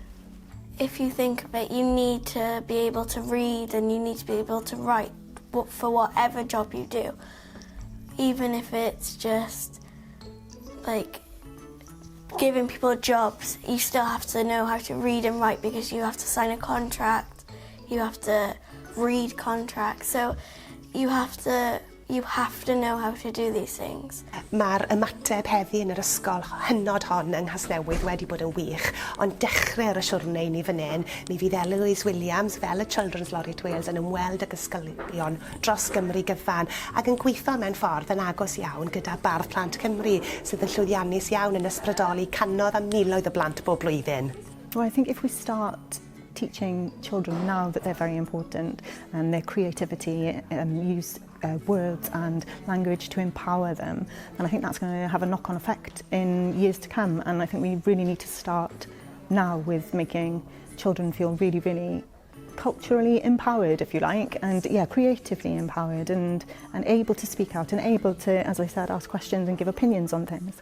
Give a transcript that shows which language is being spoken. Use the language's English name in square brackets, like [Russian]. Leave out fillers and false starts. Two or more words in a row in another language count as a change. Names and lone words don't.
[English] If you think of it, you need to be able to read and you need to be able to write for whatever job you do, even if it's just giving people jobs. You still have to know how to read and write, because you have to sign a contract, you have to read contracts, so you have to know how to do these things. [Welsh] Mae'r ymateb heddi yn yr ysgol hynod hon yng Nghasnewydd wedi bod yn wych, ond dechrau'r siwrne ni fan hyn, mi fydd Eloise Williams fel y Children's Laureate Wales yn ymweld ag ysgolion dros Gymru gyfan ac yn gweithio mewn ffordd yn agos iawn gyda Bardd Plant Cymru sydd yn llwyddiannus iawn yn ysbrydoli cannoedd a miloedd o blant bob blwyddyn. [English] Well, I think if we start teaching children now that they're very important and their creativity, use words and language to empower them, and I think that's going to have a knock-on effect in years to come. And I think we really need to start now with making children feel really culturally empowered, if you like, and creatively empowered, and able to speak out and able to, as I said, ask questions and give opinions on things.